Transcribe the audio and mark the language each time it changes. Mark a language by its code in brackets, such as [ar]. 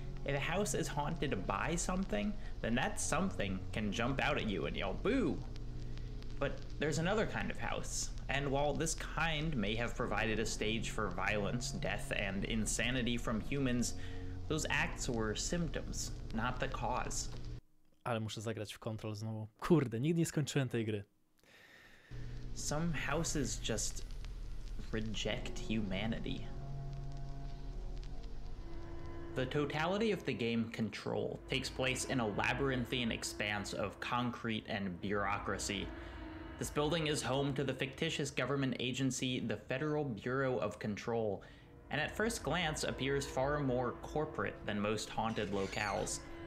[en] If a house is haunted by something, then that something can jump out at you and yell, "Boo!" But there's another kind of house, and while this kind may have provided a stage for violence, death, and insanity from humans, those acts were symptoms, not the cause. [pl] Ale muszę zagrać w Control znowu. Kurde, nigdy nie skończyłem tej gry. [en] Some houses just reject humanity. The totality of the game Control takes place in a labyrinthine expanse of concrete and bureaucracy. This building is home to the fictitious government agency, the Federal Bureau of Control, and at first glance appears far more corporate than most haunted locales.